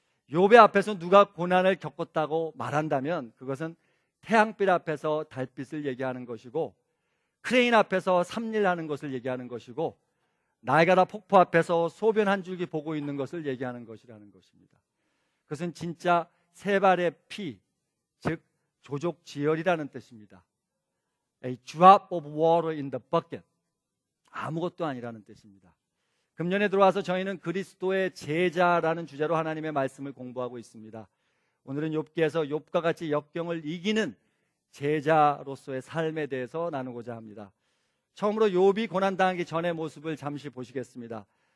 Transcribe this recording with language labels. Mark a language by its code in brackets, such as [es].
[ko] 욥의 앞에서 누가 고난을 겪었다고 말한다면 그것은 태양빛 앞에서 달빛을 얘기하는 것이고, 크레인 앞에서 삽일하는 것을 얘기하는 것이고, 나이가라 폭포 앞에서 소변 한 줄기 보고 있는 것을 얘기하는 것이라는 것입니다. 그것은 진짜 세 발의 피, 즉 조족지혈이라는 뜻입니다. [en] A drop of water in the bucket. [ko] 아무것도 아니라는 뜻입니다. 금년에 들어와서 저희는 그리스도의 제자라는 주제로 하나님의 말씀을 공부하고 있습니다. 오늘은 욥기에서 욥과 같이 역경을 이기는 제자로서의 삶에 대해서 나누고자 합니다. 처음으로 욥이 고난당하기 전의 모습을 잠시 보시겠습니다.